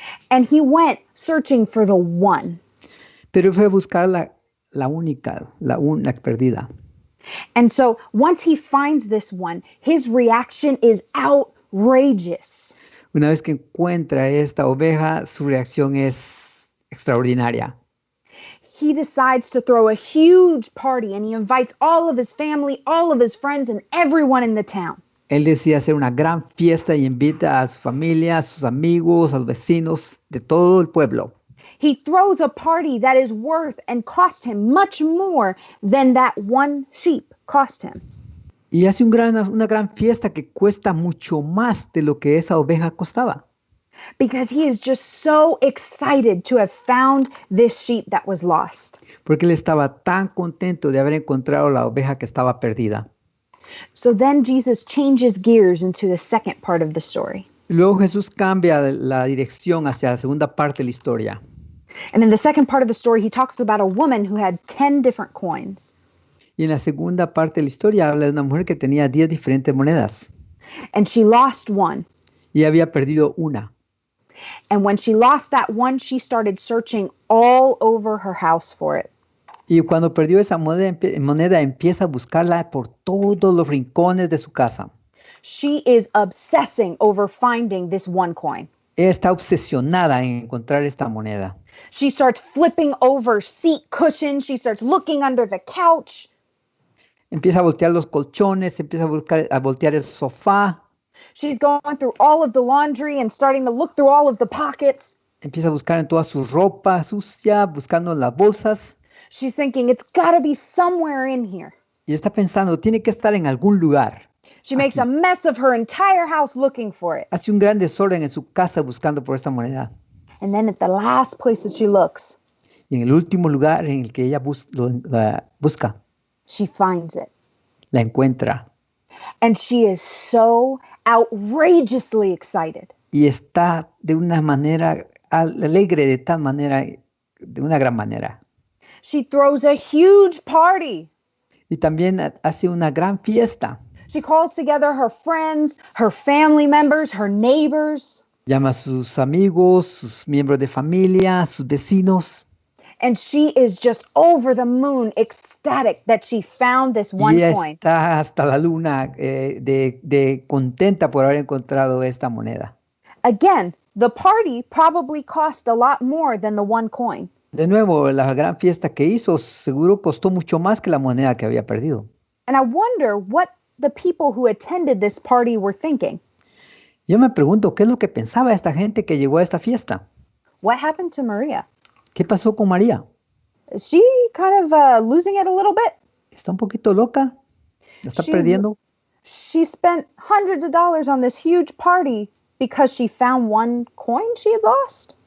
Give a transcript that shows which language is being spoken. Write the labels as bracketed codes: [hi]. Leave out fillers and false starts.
[en] And he went searching for the one. [es] Pero fue a buscar la única, la perdida. [en] And so once he finds this one, his reaction is outrageous. [es] Una vez que encuentra esta oveja, su reacción es extraordinaria. [en] He decides to throw a huge party and he invites all of his family, all of his friends, and everyone in the town. [es] Él decide hacer una gran fiesta y invita a su familia, a sus amigos, a los vecinos de todo el pueblo. [en] He throws a party that is worth and cost him much more than that one sheep cost him. [es] Y hace una gran fiesta que cuesta mucho más de lo que esa oveja costaba. [en] Because he is just so excited to have found this sheep that was lost. [es] Porque él estaba tan contento de haber encontrado la oveja que estaba perdida. [en] So then Jesus changes gears into the second part of the story. [es] Luego Jesús cambia la dirección hacia la segunda parte de la historia. [en] And in the second part of the story, he talks about a woman who had 10 different coins. [es] Y en la segunda parte de la historia habla de una mujer que tenía 10 diferentes monedas. [en] And she lost one. [es] Y había perdido una. [en] And when she lost that one, she started searching all over her house for it. [es] Y cuando perdió esa moneda empieza a buscarla por todos los rincones de su casa. [en] She is obsessing over finding this one coin. [es] Ella está obsesionada en encontrar esta moneda. [en] She starts flipping over seat cushions. She starts looking under the couch. [es] Empieza a voltear los colchones, empieza a voltear el sofá. [en] She's going through all of the laundry and starting to look through all of the pockets. [es] Empieza a buscar en toda su ropa sucia, buscando en las bolsas. [en] She's thinking, it's got to be somewhere in here. [es] Y está pensando, tiene que estar en algún lugar. [en] She makes a mess of her entire house looking for it. [es] Hace un gran desorden en su casa buscando por esta moneda. [en] And then at the last place that she looks, [es] Y en el último lugar en el que ella la busca, [en] she finds it. [es] la encuentra. [en] And she is so outrageously excited. [es] Y está de una manera alegre, de tal manera, de una gran manera. [en] She throws a huge party. [es] Y también hace una gran fiesta. [en] She calls together her friends, her family members, her neighbors. [es] Llama a sus amigos, sus miembros de familia, sus vecinos. [en] And she is just over the moon, ecstatic that she found this one [es] Y ella [en] coin. [es] está hasta la luna de contenta por haber encontrado esta moneda. [en] Again, the party probably cost a lot more than the one coin. [es] De nuevo, la gran fiesta que hizo seguro costó mucho más que la moneda que había perdido. [en] And I wonder what the people who attended this party were thinking. [es] Yo me pregunto, ¿qué es lo que pensaba esta gente que llegó a esta fiesta? [en] What happened to Maria? [es] ¿Qué pasó con María? [en] Is she kind of losing it a little bit? [es] ¿Está un poquito loca? ¿La está perdiendo? [en] She spent hundreds of dollars on this huge party because she found one coin she had lost.